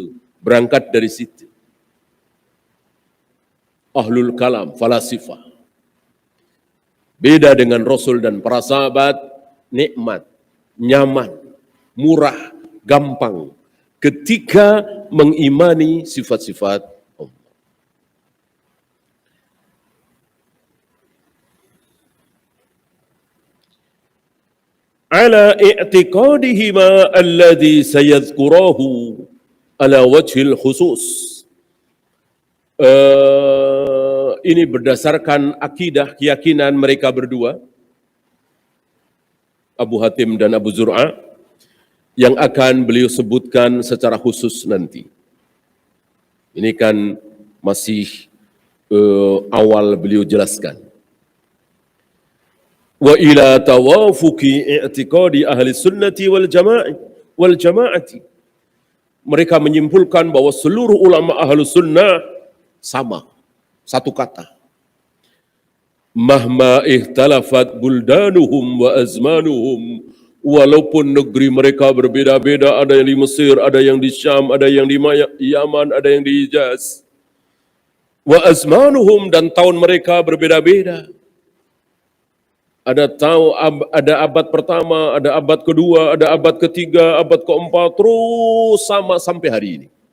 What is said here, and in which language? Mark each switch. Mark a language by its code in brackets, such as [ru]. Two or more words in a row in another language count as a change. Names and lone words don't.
[id] Berangkat dari situ. [ar] أهل الكلام، فلاسفة. [id] Beda dengan Rasul dan para sahabat, nikmat, nyaman, murah, gampang. Ketika mengimani sifat-sifat Allah. [ar] على اعتقادهما الذي سيذكره على وجه الخصوص. [id] ini berdasarkan akidah, keyakinan mereka berdua, Abu Hatim dan Abu Zur'ah, yang akan beliau sebutkan secara khusus nanti. Ini kan masih awal beliau jelaskan. [ar] وإلى توافق اعتقاد أهل السنة والجماعة. [id] Mereka menyimpulkan bahwa seluruh ulama ahli sunnah sama, satu kata. [ar] مهما اختلفت بلدانهم وأزمانهم, [id] walaupun negeri mereka berbeda-beda, ada yang di Mesir, ada yang di Syam, ada yang di Yaman, ada yang di Hijaz. [ar] وأزمانهم, [id] dan tahun mereka berbeda-beda. Ada abad pertama, ada abad kedua, ada abad ketiga, abad keempat, terus sama sampai hari ini.